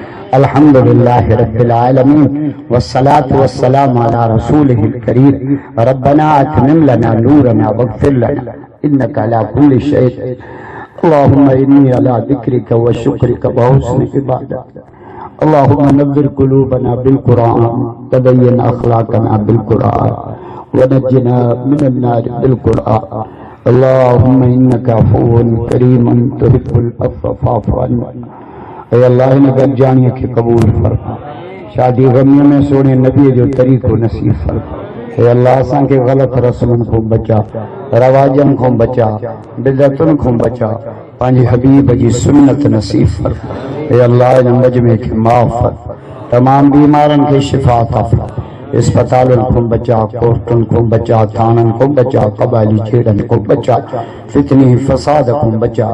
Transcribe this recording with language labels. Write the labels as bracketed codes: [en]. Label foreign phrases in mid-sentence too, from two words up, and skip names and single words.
[ar] الحمد لله رب العالمين والصلاة والسلام على رسوله الكريم ربنا أتمم لنا نورنا واغفر لنا إنك على كل شيء اللهم إني على ذكرك وشكرك وحسن عبادتك اللهم نور قلوبنا بالقرآن تبين أخلاقنا بالقرآن ونجنا من النار بالقرآن اللهم إنك عفو كريم تحب العفو فاعف عنا. [sd] ऐ अल्लाह इन गॾिजाणीअ खे क़बूल फरमा, शादी गमीअ में सोने नबीअ जो तरीक़ो नसीब फरमा। ऐ अल्लाह असांखे ग़लत रस्मनि खां बचा, रवाजनि खां बचा, बिदअतुनि खां बचा, पंहिंजे हबीब जी सुन्नत नसीब फरमा। ऐ अल्लाह इन मजमे खे माफ़ फरमा, तमाम बीमारनि खे शिफ़ा अता फरमा, अस्पतालुनि खां बचा, कोर्टुनि खां बचा, थाननि खां बचा, क़बाइली छेड़नि खां बचा, फितनी फसाद खां बचा।